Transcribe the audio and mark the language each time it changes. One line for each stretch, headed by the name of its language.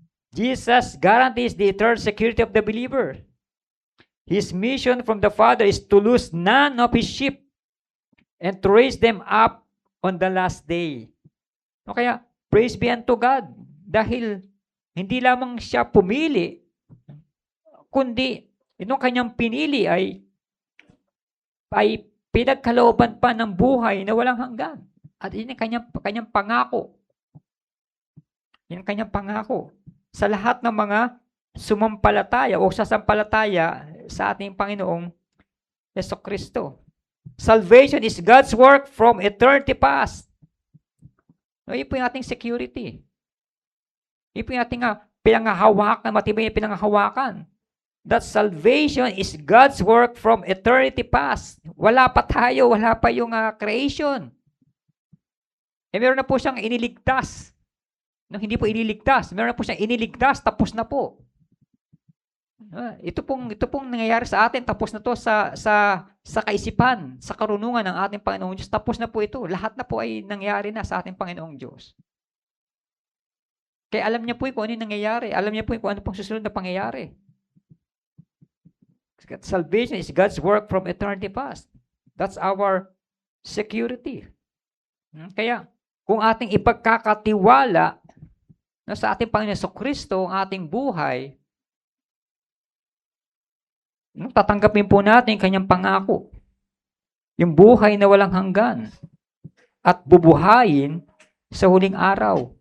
English: Jesus guarantees the eternal security of the believer. His mission from the Father is to lose none of His sheep and to raise them up on the last day.
Filipino: O kaya,
English: praise be unto God.
Filipino: Dahil hindi lamang siya pumili, kundi itong kanyang pinili ay pinagkalooban pa ng buhay na walang hanggan. At yun ang kanyang pangako. Yun ang kanyang pangako. Sa lahat ng mga sumampalataya o sasampalataya sa ating Panginoong Jesucristo.
English: Salvation is God's work from eternity past.
Filipino: Yun po yung ating security. Yun po yung ating pinanghahawakan, matibay yung pinanghahawakan.
English: That salvation is God's work from eternity past.
Filipino: Wala pa tayo, wala pa yung creation. Meron na po siyang iniligtas. Hindi po iniligtas. Meron na po siyang iniligtas, tapos na po. Ito pong nangyayari sa atin, tapos na to sa kaisipan, sa karunungan ng ating Panginoong Diyos. Tapos na po ito. Lahat na po ay nangyayari na sa ating Panginoong Diyos. Kaya alam niya po kung ano yung nangyayari. Alam niya po kung ano pong susunod na pangyayari.
English: Salvation is God's work from eternity past. That's our security.
Filipino: Kaya, kung ating ipagkakatiwala sa ating Panginoon Jesucristo ang ating buhay, tatanggapin po natin kanyang pangako. Yung buhay na walang hanggan. At bubuhayin sa huling araw.